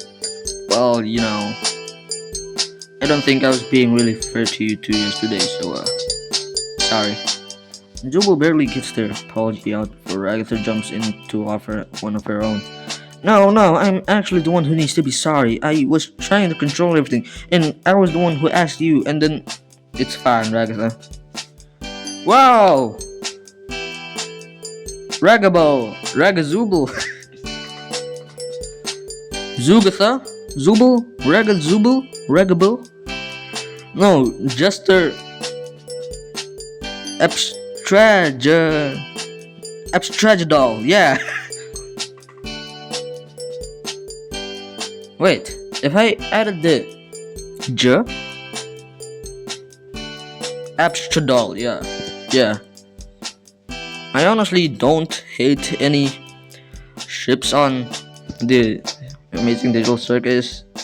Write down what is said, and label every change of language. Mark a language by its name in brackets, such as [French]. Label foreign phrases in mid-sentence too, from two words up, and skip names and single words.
[English] Well, I don't think I was being really fair to you two yesterday, so sorry. Zubul barely gets their apology out before Ragatha jumps in to offer one of her own. No, I'm actually the one who needs to be sorry. I was trying to control everything, and I was the one who asked you, and then... It's fine, Ragatha. Wow! Ragazubul. Zugatha? Zubul? Ragazubul? Ragabul? No, Jester... Abstragadol, yeah. Wait, if I added the J? Abstragadol, yeah. I honestly don't hate any ships on the Amazing Digital Circus.